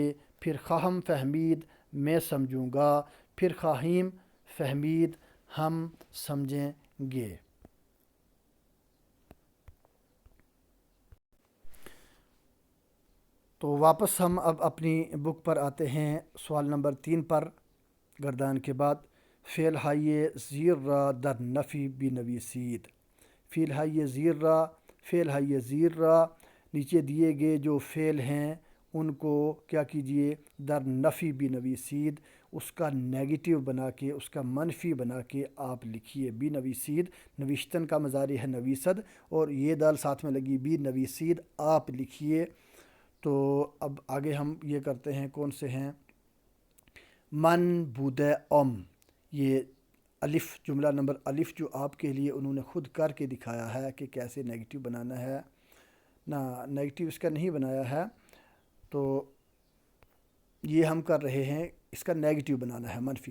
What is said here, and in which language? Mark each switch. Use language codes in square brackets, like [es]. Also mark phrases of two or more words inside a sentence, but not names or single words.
[ur] پھر [fa] خواہم فہمید [ur] میں سمجھوں گا، پھر [fa] خواہیم فہمید [ur] ہم سمجھیں گے۔ تو واپس ہم اب اپنی بک پر آتے ہیں، سوال نمبر 3 پر، گردان کے بعد [fa] فعل ہائے زیر را در نفی بی نویسید۔ فعل ہائے زیر را، فعل ہائے زیر را، [ur] نیچے دیے گئے جو فعل ہیں ان کو کیا کیجئے، [fa] در نفی بی نویسید، [ur] اس کا نیگیٹیو بنا کے، اس کا منفی بنا کے آپ لکھیے۔ [fa] بی نویسید، [ur] نویشتن کا مضارع ہے نویسد اور یہ دال ساتھ میں لگی، [fa] بی نویسید [ur] آپ لکھیے۔ تو اب آگے ہم یہ کرتے ہیں، کون سے ہیں، [fa] من بودے [ur] یہ الف، جملہ نمبر الف جو آپ کے لیے انہوں نے خود کر کے دکھایا ہے کہ کیسے نیگیٹو بنانا ہے، نہ نیگیٹو اس کا نہیں بنایا ہے، تو یہ ہم کر رہے ہیں، اس کا نیگیٹو بنانا ہے، منفی۔